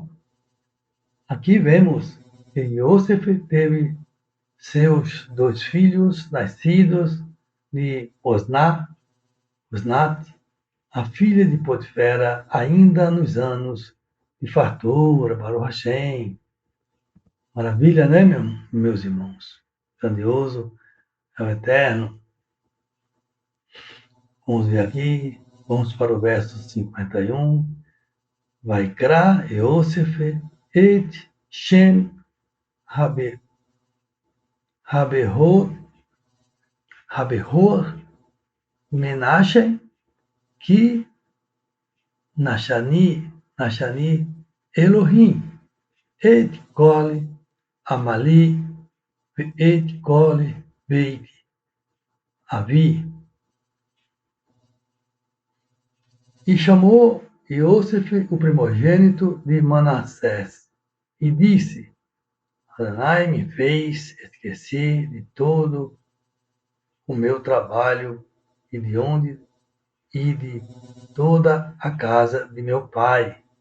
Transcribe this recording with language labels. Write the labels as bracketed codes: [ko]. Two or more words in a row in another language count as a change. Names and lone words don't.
[pt] Aqui vemos que Yosef teve seus 2 filhos nascidos de Osnat, a filha de Potifera, ainda nos anos de fartura, [he] ברוך השם. [pt] Maravilha, né, meus irmãos? Grandioso é o Eterno. Vamos ver aqui, vamos para o verso 51. [he] ויקרא יוסף את שם הבכור מנשה כי נשני אלהים את כל עמלי את כל בית אבי. [pt] E chamou Yosef o primogênito de Manassés e disse: Adonai me fez esquecer de todo o meu trabalho e de toda a casa de meu pai.